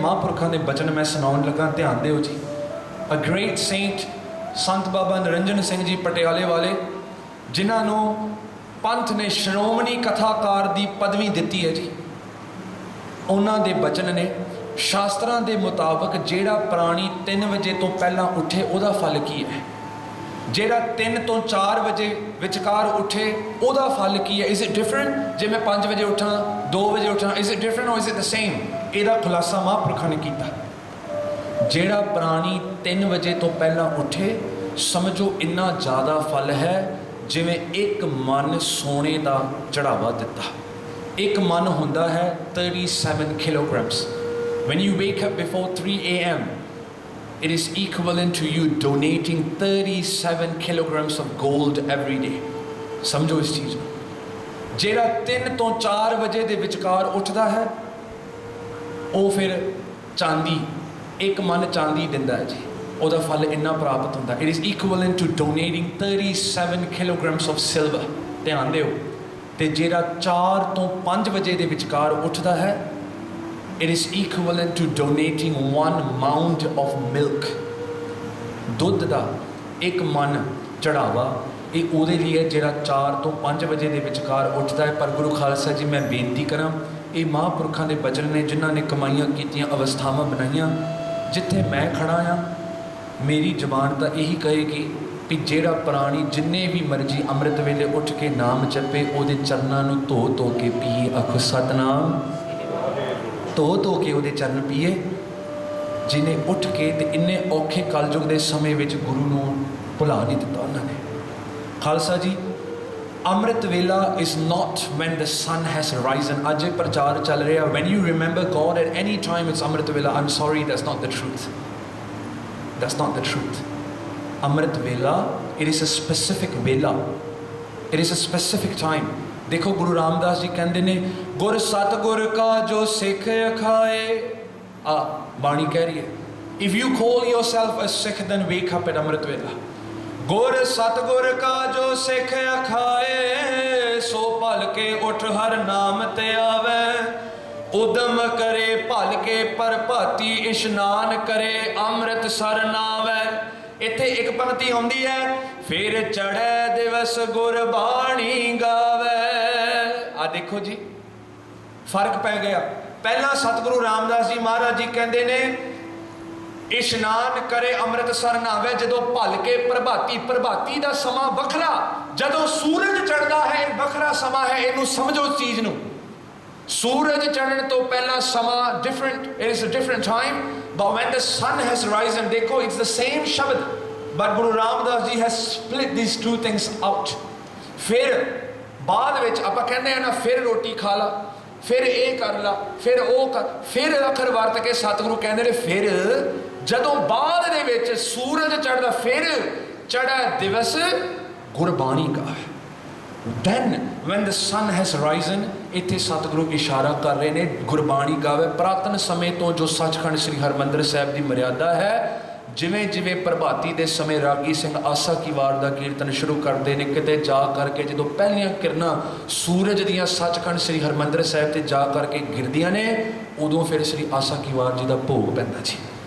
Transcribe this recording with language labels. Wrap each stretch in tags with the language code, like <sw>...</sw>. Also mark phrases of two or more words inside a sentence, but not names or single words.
<pa>ਮਹਾਂਪੁਰਖਾਂ ਦੇ ਬਚਨ ਮੈਂ ਸੁਣਾਉਣ ਲੱਗਾ, ਧਿਆਨ ਦਿਓ ਜੀ।</pa> <en>a great saint</en> <pa>ਸੰਤ ਬਾਬਾ ਨਿਰੰਜਨ ਸਿੰਘ ਜੀ ਪਟਿਆਲੇ ਵਾਲੇ, ਜਿਨ੍ਹਾਂ ਨੂੰ ਪੰਥ ਨੇ ਸ਼੍ਰੋਮਣੀ ਕਥਾਕਾਰ ਦੀ ਪਦਵੀ ਦਿੱਤੀ ਹੈ ਜੀ। ਉਨ੍ਹਾਂ ਦੇ ਬਚਨ ਨੇ ਸ਼ਾਸਤਰਾਂ ਦੇ ਮੁਤਾਬਕ ਜਿਹੜਾ ਪ੍ਰਾਣੀ 3 ਵਜੇ ਤੋਂ ਪਹਿਲਾਂ ਉੱਠੇ ਉਹਦਾ ਫਲ ਕੀ ਹੈ, ਜਿਹੜਾ 3 ਤੋਂ 4 ਵਜੇ ਵਿਚਕਾਰ ਉੱਠੇ ਉਹਦਾ ਫਲ ਕੀ ਹੈ।</pa> <en>is it different</en> <pa>ਜੇ ਮੈਂ 5 ਵਜੇ ਉਠਾਂ 2 ਵਜੇ ਉਠਾਂ?</pa> <en>is it different or is it the same?</en> <pa>ਇਹਦਾ ਖੁਲਾਸਾ ਮਹਾਂਪੁਰਖਾਂ ਨੇ ਕੀਤਾ। ਜਿਹੜਾ ਪ੍ਰਾਣੀ 3 ਵਜੇ ਤੋਂ ਪਹਿਲਾਂ ਉੱਠੇ, ਸਮਝੋ ਇੰਨਾ ਜ਼ਿਆਦਾ ਫਲ ਹੈ ਜਿਵੇਂ ਇੱਕ ਮਨ ਸੋਨੇ ਕਾ ਚੜ੍ਹਾਵਾ ਦਿੱਤਾ। ਇੱਕ ਮਨ ਹੁੰਦਾ ਹੈ 37 kilograms।</pa> <en>When you wake up before 3 AM, it is equivalent to you donating 37 kilograms of gold every day।</en> <hi>समझो इस चीज़ को।</hi> <pa>ਜਿਹੜਾ 3 ਤੋਂ 4 ਵਜੇ ਦੇ ਵਿਚਕਾਰ ਉੱਠਦਾ ਹੈ, ਉਹ ਫਿਰ ਚਾਂਦੀ, ਇੱਕ ਮਨ ਚਾਂਦੀ ਦਿੰਦਾ ਹੈ ਜੀ। ਉਹਦਾ ਫਲ ਇੰਨਾ ਪ੍ਰਾਪਤ ਹੁੰਦਾ।</pa> <en>it is equivalent to donating 37 kilograms of silver.</en> <pa>ਧਿਆਨ ਦਿਓ। ਤੇ ਜਿਹੜਾ 4 ਤੋਂ 5 ਵਜੇ ਦੇ ਵਿਚਕਾਰ ਉੱਠਦਾ ਹੈ,</pa> <en>it is equivalent to donating 1 mound of milk।</en> <pa>ਦੁੱਧ ਦਾ ਇੱਕ ਮਨ ਚੜਾਵਾ ਇਹ ਉਹਦੇ ਲਈ ਹੈ ਜਿਹੜਾ 4 ਤੋਂ 5 ਵਜੇ ਦੇ ਵਿਚਕਾਰ ਉੱਠਦਾ ਹੈ। ਪਰ ਗੁਰੂ ਖਾਲਸਾ ਜੀ ਮੈਂ ਬੇਨਤੀ ਕਰਾਂ, ਇਹ ਮਹਾਂਪੁਰਖਾਂ ਦੇ ਬਚਨ ਨੇ ਜਿਨ੍ਹਾਂ ਨੇ ਕਮਾਈਆਂ ਕੀਤੀਆਂ, ਅਵਸਥਾਵਾਂ ਬਣਾਈਆਂ। ਜਿੱਥੇ ਮੈਂ ਖੜਾ ਹਾਂ, ਮੇਰੀ ਜ਼ਬਾਨ ਤਾਂ ਇਹੀ ਕਹੇਗੀ ਵੀ ਜਿਹੜਾ ਪ੍ਰਾਣੀ ਜਿੰਨੇ ਵੀ ਮਰਜ਼ੀ ਅੰਮ੍ਰਿਤ ਵੇਲੇ ਉੱਠ ਕੇ ਨਾਮ ਜਪੇ, ਉਹਦੇ ਚਰਨਾਂ ਨੂੰ ਧੋ ਧੋ ਕੇ ਪੀਏ। ਆਖੋ ਸਤਨਾਮ। ਧੋ ਧੋ ਕੇ ਉਹਦੇ ਚਰਨ ਪੀਏ, ਜਿਹਨੇ ਉੱਠ ਕੇ ਤੇ ਇੰਨੇ ਔਖੇ ਕਲਯੁਗ ਦੇ ਸਮੇਂ ਵਿੱਚ ਗੁਰੂ ਨੂੰ ਭੁਲਾ ਨਹੀਂ ਦਿੱਤਾ ਉਹਨਾਂ ਨੇ। ਖਾਲਸਾ ਜੀ, ਅੰਮ੍ਰਿਤ ਵੇਲਾ</pa> <en>is not when the sun has risen।</en> <pa>ਅੱਜ ਇਹ ਪ੍ਰਚਾਰ ਚੱਲ ਰਿਹਾ</pa> <en>when you remember God at any time it's</en> <pa>ਅੰਮ੍ਰਿਤ ਵੇਲਾ।</pa> <en>I'm sorry, that's not the truth। That's not the truth।</en> <pa>ਅੰਮ੍ਰਿਤ ਵੇਲਾ</pa> <en>it is a specific ਵੇਲਾ, it is a specific time।</en> <pa>ਦੇਖੋ ਗੁਰੂ ਰਾਮਦਾਸ ਜੀ ਕਹਿੰਦੇ ਨੇ, ਗੁਰ ਸਤਿਗੁਰ ਕਾ ਜੋ ਸਿੱਖ ਅਖਾਏ। ਬਾਣੀ ਕਹਿ ਰਹੀ ਹੈ,</pa> <en>if you call yourself a Sikh then wake up at</en> <pa>ਅੰਮ੍ਰਿਤ ਵੇਲਾ। ਗੁਰ ਸਤਿਗੁਰ ਕਾ ਜੋ ਸਿੱਖ ਅਖਾਏ, ਸੋ ਭਲ ਕੇ ਉੱਠ ਹਰ ਨਾਮ ਤੇ ਆਵੇ। ਉਦਮ ਕਰੇ ਭਲ ਕੇ ਪ੍ਰਭਾਤੀ, ਇਸ਼ਨਾਨ ਕਰੇ ਅੰਮ੍ਰਿਤ ਸਰ ਨਾਵੇ। ਇੱਥੇ ਇੱਕ ਪੰਕਤੀ ਆਉਂਦੀ ਹੈ, ਫਿਰ ਚੜ੍ਹੈ ਦਿਵਸ ਗੁਰਬਾਣੀ ਗਾਵੇ। ਆ ਦੇਖੋ ਜੀ, ਫਰਕ ਪੈ ਗਿਆ। ਪਹਿਲਾਂ ਸਤਿਗੁਰੂ ਰਾਮਦਾਸ ਜੀ ਮਹਾਰਾਜ ਜੀ ਕਹਿੰਦੇ ਨੇ ਇਸ਼ਨਾਨ ਕਰੇ ਅੰਮ੍ਰਿਤਸਰ ਨਾਵੇ, ਜਦੋਂ ਭਲ ਕੇ ਪ੍ਰਭਾਤੀ। ਪ੍ਰਭਾਤੀ ਦਾ ਸਮਾਂ ਵੱਖਰਾ, ਜਦੋਂ ਸੂਰਜ ਚੜ੍ਹਦਾ ਹੈ ਇਹ ਵੱਖਰਾ ਸਮਾਂ ਹੈ। ਇਹਨੂੰ ਸਮਝੋ ਇਸ ਚੀਜ਼ ਨੂੰ। ਸੂਰਜ ਚੜ੍ਹਨ ਤੋਂ ਪਹਿਲਾਂ ਸਮਾਂ</pa> <en>different, it is a different time, but when the sun has risen, ਦੇਖੋ it's the same ਸ਼ਬਦ, but</en> <pa>ਗੁਰੂ ਰਾਮਦਾਸ ਜੀ</pa> <en>has split these two things out।</en> <pa>ਫਿਰ ਬਾਅਦ ਵਿੱਚ ਆਪਾਂ ਕਹਿੰਦੇ ਆ ਨਾ, ਫਿਰ ਰੋਟੀ ਖਾ ਲਾ, ਫਿਰ ਇਹ ਕਰ ਲਾ, ਫਿਰ ਉਹ ਕਰ, ਫਿਰ ਅੱਖਰ ਵਰਤ ਕੇ ਸਤਿਗੁਰੂ ਕਹਿੰਦੇ ਨੇ ਫਿਰ ਜਦੋਂ ਬਾਅਦ ਦੇ ਵਿੱਚ ਸੂਰਜ ਚੜ੍ਹਦਾ, ਫਿਰ ਚੜ੍ਹੈ ਦਿਵਸ ਗੁਰਬਾਣੀ ਕਾ।</pa> <en>then when the sun has risen,</en> <pa>ਇੱਥੇ ਸਤਿਗੁਰੂ ਇਸ਼ਾਰਾ ਕਰ ਰਹੇ ਨੇ ਗੁਰਬਾਣੀ ਗਾਵੇ। ਪੁਰਾਤਨ ਸਮੇਂ ਤੋਂ ਜੋ ਸੱਚਖੰਡ ਸ੍ਰੀ ਹਰਿਮੰਦਰ ਸਾਹਿਬ ਦੀ ਮਰਿਆਦਾ ਹੈ, ਜਿਵੇਂ ਜਿਵੇਂ ਪ੍ਰਭਾਤੀ ਦੇ ਸਮੇਂ ਰਾਗੀ ਸਿੰਘ ਆਸਾ ਕੀ ਵਾਰ ਦਾ ਕੀਰਤਨ ਸ਼ੁਰੂ ਕਰਦੇ ਨੇ, ਕਿਤੇ ਜਾ ਕਰਕੇ ਜਦੋਂ ਪਹਿਲੀਆਂ ਕਿਰਨਾਂ ਸੂਰਜ ਦੀਆਂ ਸੱਚਖੰਡ ਸ੍ਰੀ ਹਰਿਮੰਦਰ ਸਾਹਿਬ ਤੇ ਜਾ ਕਰਕੇ ਗਿਰਦੀਆਂ ਨੇ, ਉਦੋਂ ਫਿਰ ਸ੍ਰੀ ਆਸਾ ਕੀ ਵਾਰ ਜੀ ਦਾ ਭੋਗ ਪੈਂਦਾ ਜੀ।</pa>